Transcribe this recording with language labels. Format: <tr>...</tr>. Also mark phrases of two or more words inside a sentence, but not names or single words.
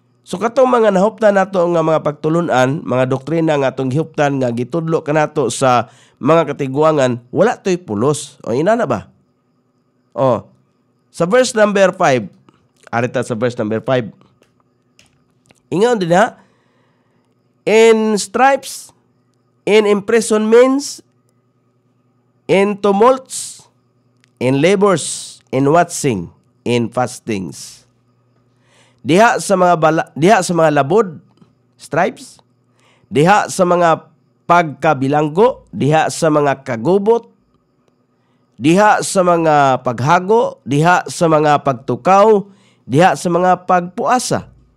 <ceb>So katong mga nahuptan nato nga mga pagtulunan, mga doktrina nga atong gihuptan nga gitudlo kanato sa mga katigwangan, wala to'y pulos. O ina na ba? O, sa</ceb> <en>verse number</en> <ceb>5, arita sa</ceb> <en>verse number</en> <ceb>5, ingon din ha,</ceb> <en>in stripes, in imprisonments, in tumults, in labors, in watching, in fastings.</en> <ceb>Diha sa mga labod, stripes, diha sa mga pagkabilanggo, diha sa mga kagubot, diha sa mga paghago, diha sa mga pagtukaw, diha sa mga pagpuasa.</ceb>